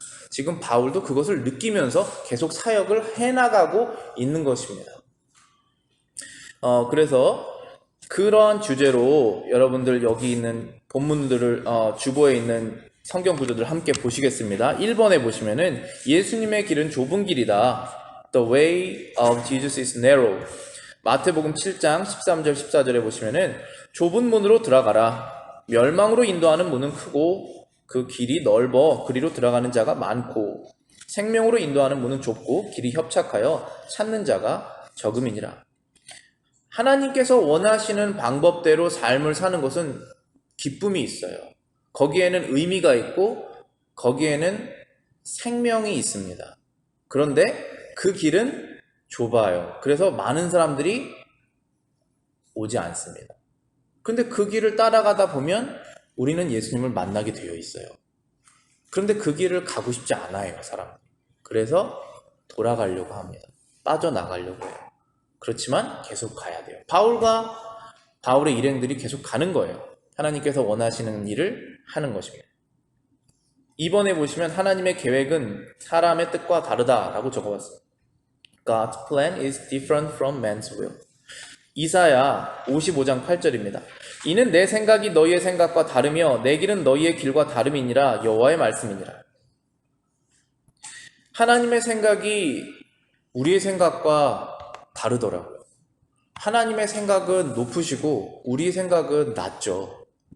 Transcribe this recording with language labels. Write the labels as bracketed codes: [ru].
[ko] 지금 바울도 그것을 느끼면서 계속 사역을 해나가고 있는 것입니다. 그래서 그런 주제로 여러분들 여기 있는 본문들을 주보에 있는 성경 구조들을 함께 보시겠습니다. 1번에 보시면은 예수님의 길은 좁은 길이다. [en] The way of Jesus is narrow. [ko] 마태복음 7장 13절 14절에 보시면은 좁은 문으로 들어가라. 멸망으로 인도하는 문은 크고 그 길이 넓어 그리로 들어가는 자가 많고 생명으로 인도하는 문은 좁고 길이 협착하여 찾는 자가 적음이니라. 하나님께서 원하시는 방법대로 삶을 사는 것은 기쁨이 있어요. 거기에는 의미가 있고 거기에는 생명이 있습니다. 그런데 그 길은 좁아요. 그래서 많은 사람들이 오지 않습니다. 그런데 그 길을 따라가다 보면 우리는 예수님을 만나게 되어 있어요. 그런데 그 길을 가고 싶지 않아요, 사람들이. 그래서 돌아가려고 합니다. 빠져나가려고 해요. 그렇지만 계속 가야 돼요. 바울의 일행들이 계속 가는 거예요. 하나님께서 원하시는 일을 하는 것입니다. 2번에 보시면 하나님의 계획은 사람의 뜻과 다르다라고 적어봤어요. [en] God's plan is different from man's will. [ko] 이사야 55장 8절입니다. 이는 내 생각이 너희의 생각과 다르며 내 길은 너희의 길과 다름이니라 여호와의 말씀이니라. 하나님의 생각이 우리의 생각과 다르더라고요. 하나님의 생각은 높으시고 우리의 생각은 낮죠.